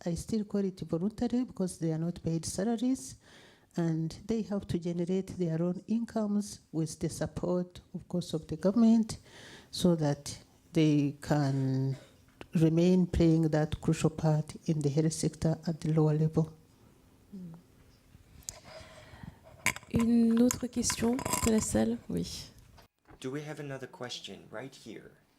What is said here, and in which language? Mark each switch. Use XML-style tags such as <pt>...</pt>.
<en>I still call it voluntary because they are not paid salaries, and they have to generate their own incomes with the support, of course, of the government, so that they can remain playing that crucial part in the health sector at the lower level.</en> <fr>Une autre question de la salle? Oui.</fr> <en>Do we have another question right here?</en>